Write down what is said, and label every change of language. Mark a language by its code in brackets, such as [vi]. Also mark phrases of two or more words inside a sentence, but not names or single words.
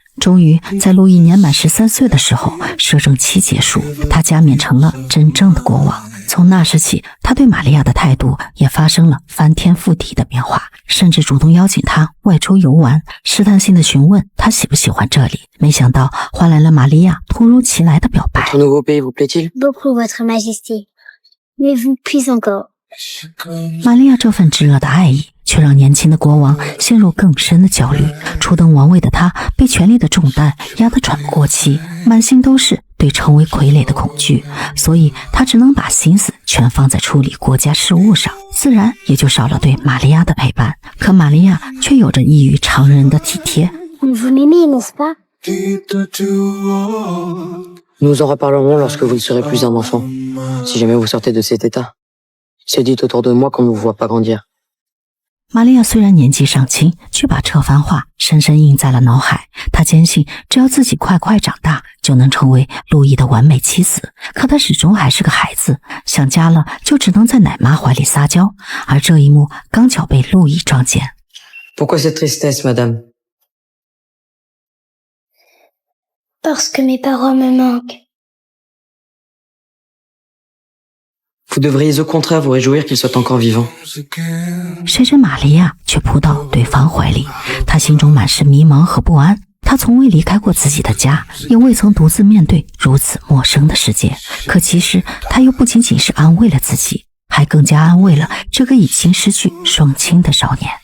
[zh] 终于在路易年满13岁的时候，摄政期结束，他加冕成了真正的国王。从那时起，他对玛利亚的态度也发生了翻天覆地的变化，甚至主动邀请她外出游玩，试探性的询问她喜不喜欢这里。没想到换来了玛利亚突如其来的表白。 [fr] Votre nouveau pays vous plaît-il? Beaucoup, Votre Majesté. Mais vous plus encore. [zh] 玛利亚这份炙热的爱意，却让年轻的国王陷入更深的焦虑。初登王位的他，被权力的重担压得喘不过气，满心都是对成为傀儡的恐惧，所以他只能把心思全放在处理国家事务上，自然也就少了对玛利亚的陪伴。可玛利亚却有着异于常人的体贴。 [fr] Vous m'aimez, n'est-ce pas? Nous en reparlerons lorsque vous ne serez plus un enfant. Si jamais vous sortez de cet état, c'est dit autour de moi qu'on ne vous voit pas grandir. [zh] 玛利亚虽然年纪尚轻，却把这番话深深印在了脑海。她坚信，只要自己快快长大，就能成为路易的完美妻子。可她始终还是个孩子，想家了就只能在奶妈怀里撒娇。而这一幕刚巧被路易撞见。 [fr] Pourquoi cette tristesse, madame? Parce que mes parents me manquent. Vous devriez au contraire vous réjouir qu'il soit encore vivant. [zh] 谁知玛利亚却扑到对方怀里，她心中满是迷茫和不安。她从未离开过自己的家，也未曾独自面对如此陌生的世界。可其实，她又不仅仅是安慰了自己，还更加安慰了这个已经失去双亲的少年。